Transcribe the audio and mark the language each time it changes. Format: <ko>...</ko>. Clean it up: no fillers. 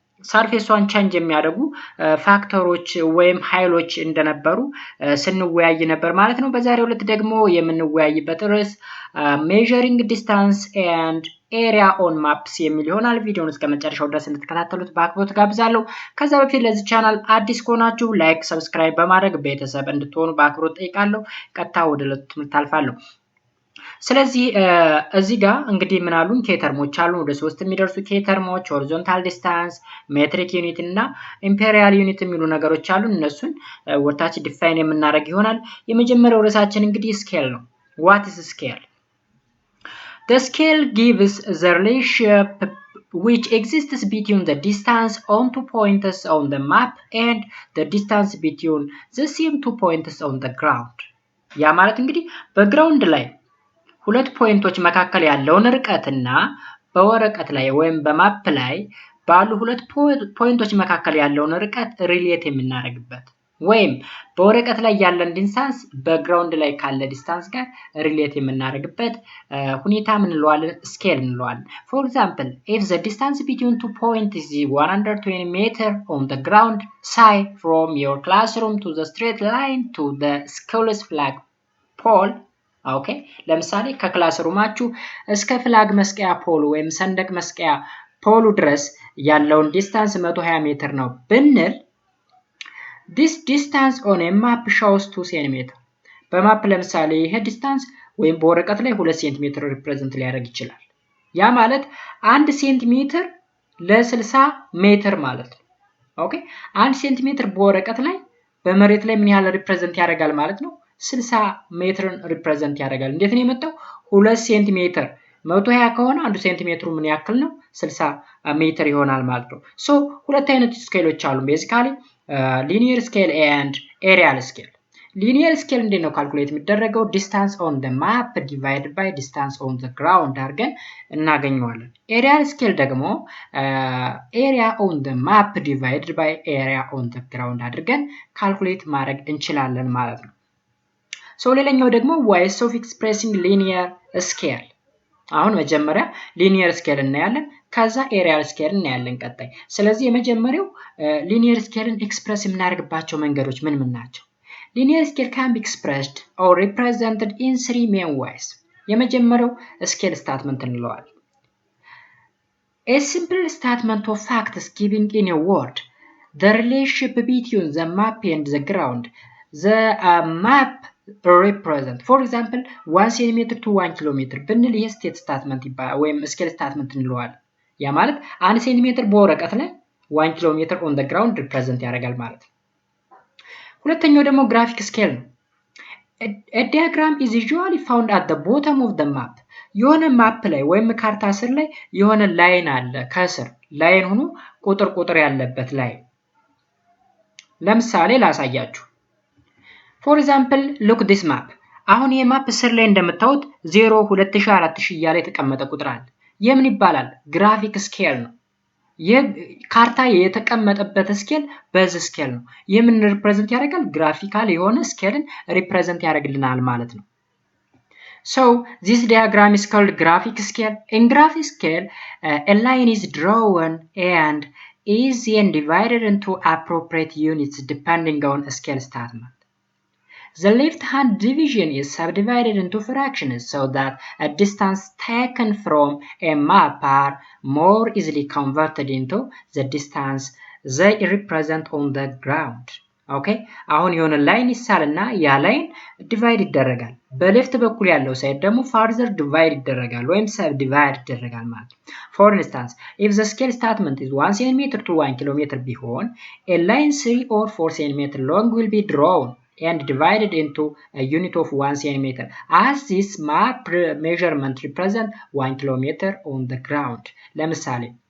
<am>ሰርፌሷን ቼንጅ የሚያደርጉ ፋክተሮች ወይም ኃይሎች እንደነበሩ ስንወያይ ነበር ማለት ነው። በዛሬው ዕለት ደግሞ የምንወያይበት ርዕስ</am> <en>measuring distance and area on maps</en> <am>የሚል ይሆናል። ቪዲዮውን እስከ መጨረሻው ድረስ እንድትከታተሉት በአክብሮት ጋብዛለሁ። ከዛ በፊት ለዚህ ቻናል አዲስ ከሆናችሁ ላይክ፣ ሰብስክራይብ በማድረግ ቤተሰብ እንድትሆኑ በአክብሮት ጠይቃለሁ። ቀጥታ ወደ ዕለቱ ትምህርት አልፋለሁ። ስለዚህ እዚህ ጋር እንግዲህ ምን አሉን? ኬተርሞች አሉ። ወደ 3 የሚደርሱ ኬተርሞች ሆሪዞንታል ዲስታንስ፣ ሜትሪክ ዩኒት እና ኢምፔሪያል ዩኒት የሚሉ ነገሮች አሉ። እነሱን ወርታች ዲፋይን የምናደርግ ይሆናል። የመጀመሪያው ርዕሳችን እንግዲህ ስኬል ነው።</am> <en>what is scale? The scale gives the relationship which exists between the distance on two points on the map and the distance between the same two points on the ground.</en> <am>ያ ማለት እንግዲህ በግራውንድ ላይ ሁለት ፖይንቶች መካከል ያለውን ርቀትና በወረቀት ላይ ወይም በማፕ ላይ ባሉ ሁለት ፖይንቶች መካከል ያለውን ርቀት ሪሌት የምናደርግበት ወይም በወረቀት ላይ ያለን ዲስታንስ በግራውንድ ላይ ካለ ዲስታንስ ጋር ሪሌት የምናደርግበት ሁኔታ ምን እንለዋለን? ስኬል እንለዋለን።</am> <en>For example, if the distance between two points is 120 meter on the ground, say from your classroom to the straight line to the school's flag pole.</en> <am>ኦኬ ለምሳሌ ከክላስ ሩማችሁ እስከ ፍላግ መስቀያ ፖል ወይም ሰንደቅ መስቀያ ፖሉ ድረስ ያለውን ዲስታንስ 120 ሜትር ነው ብንል</am> <en>this distance on a map shows 2 cm</en> <am>በማፕ ለምሳሌ ይሄ ዲስታንስ ወይም በወረቀት ላይ 2 ሴንቲሜትር ሪፕሬዘንት ሊያደርግ ይችላል። ያ ማለት 1 ሴንቲሜትር ለ60 ሜትር ማለት ነው። ኦኬ 1 ሴንቲሜትር በወረቀት ላይ በመሬት ላይ ምን ያህል ሪፕሬዘንት ያደርጋል ማለት ነው? 60 ሜትርን ሪፕሬዘንት ያደርጋል። እንዴት ነው የመጣው? 2 ሴንቲሜትር 120 ከሆነ 1 ሴንቲሜትሩ ምን ያክል ነው? 60 ሜትር ይሆናል ማለት ነው። ሶ ሁለት አይነት ስኬሎች አሉ ቤዚካሊ</am> <en>linear scale and areal scale.</en> <am>linear scale እንዴት ነው ካልኩሌት የሚደረገው?</am> <en>distance on the map divided by distance on the ground</en> <am>አድርገን እናገኘዋለን። areal scale ደግሞ</am> <en>area on the map divided by area on the ground</en> <am>አድርገን ካልኩሌት ማድረግ እንችላለን ማለት ነው። ሶ ሌላኛው ደግሞ</am> <en>ways of expressing linear scale።</en> <am>አሁን መጀመሪያ linear scale እናያለን፣ ከዛ areal scale እናያለን ቀጣይ። ስለዚህ የመጀመሪያው linear scale ኤክስፕረስ የምናደርግባቸው መንገዶች ምን ናቸው?</am> <en>linear scale can be expressed or represented in 3 main ways.</en> <am>የመጀመሪያው scale statement እንለዋለን።</am> <en>a simple statement of facts giving in a word the relationship between the map and the ground. the map represent for example 1 cm to 1 km</en> <am>ብንል ይሄ ስቴት ስታትመንት ይባላል ወይም ስኬል ስታትመንት እንለዋለን። ያ ማለት 1 ሴንቲሜትር በወረቀት ላይ 1 ኪሎ ሜትር ኦን ዘ ግራውንድ ሪፕሬዘንት ያደርጋል ማለት ነው። ሁለተኛው ደግሞ ግራፊክ ስኬል ነው።</am> <en>a diagram is usually found at the bottom of the map.</en> <am>የሆነ ማፕ ላይ ወይም ካርታ ስር ላይ የሆነ ላይን አለ፣ ከስር ላይን ሆኖ ቁጥር ያለበት ላይ። ለምሳሌ ላሳያችሁ።</am> <en>for example look this map.</en> <am>አሁን ይሄ ማፕ ስር ላይ እንደምታዩት 0 2000 4000 እያለ የተቀመጠ ቁጥር አለ። የምን ይባላል? ግራፊክ ስኬል ነው። የካርታ የተቀመጠበት ስኬል በዚህ ስኬል ነው። የምን ሪፕሬዘንት ያደርጋል? ግራፊካል የሆነ ስኬልን ሪፕሬዘንት ያደርግልናል ማለት ነው።</am> <en>so this diagram is called graphic scale. in graphic scale a line is drawn and is then divided into appropriate units depending on a scale statement. The left-hand division is subdivided into fractions so that a distance taken from a map are more easily converted into the distance they represent on the ground.</en> <am>ኦኬ አሁን የሆነ ላይን ይሳልና ያ ላይን ዲቫይድ ይደረጋል። በሌፍት በኩል ያለው ሳይድ ደግሞ ፋርዘር ዲቫይድ ይደረጋል ወይም ሰብ ዲቫይድ ይደረጋል ማለት ነው።</am> <en>ፎር ኢንስታንስ if the scale statement is 1 cm to 1 km ቢሆን a line 3 or 4 cm long will be drawn and divided into a unit of 1 cm as this map measurement represent 1 km on the ground። ለምሳሌ</en>